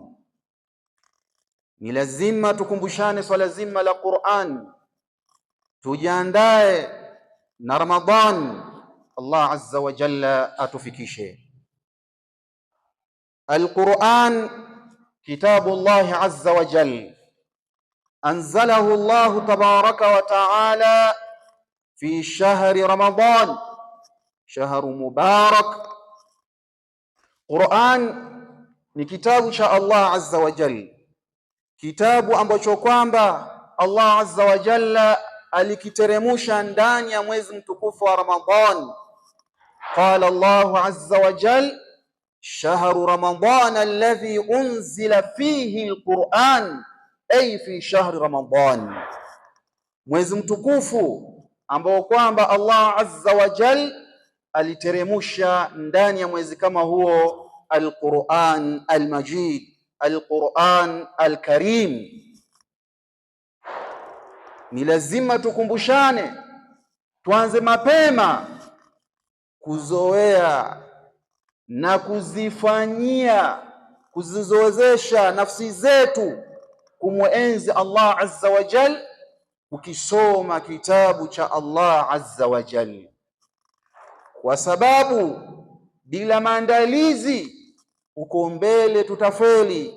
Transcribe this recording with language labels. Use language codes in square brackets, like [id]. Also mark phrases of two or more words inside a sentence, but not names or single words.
[sw] Ni lazima tukumbushane swala zima la Qur'an, tujiandae na Ramadhan. [ar] الله عز وجل [sw] atufikishe. [ar] القرآن كتاب الله عز وجل، أنزله الله تبارك وتعالى في شهر رمضان، شهر مبارك. [sw] Qur'an ni kitabu cha [ar] الله عز وجل, [sw] kitabu ambacho kwamba [ar] الله عز وجل [sw] alikiteremusha ndani ya mwezi mtukufu wa Ramadhan. [ar] قال الله عز وجل، شهر رمضان الذي أنزل فيه القرآن، أي في شهر رمضان, [sw] mwezi mtukufu ambao kwamba [ar] الله عز وجل [sw] aliteremusha ndani ya mwezi kama huo [ar] القرآن المجيد، القرآن الكريم. [sw] Ni lazima tukumbushane, tuanze mapema kuzoea na kuzizoezesha nafsi zetu kumuenzi [ar] الله عز وجل, [sw] ukisoma kitabu cha [ar] الله عز وجل, [sw] kwa sababu bila maandalizi uko mbele tutafeli.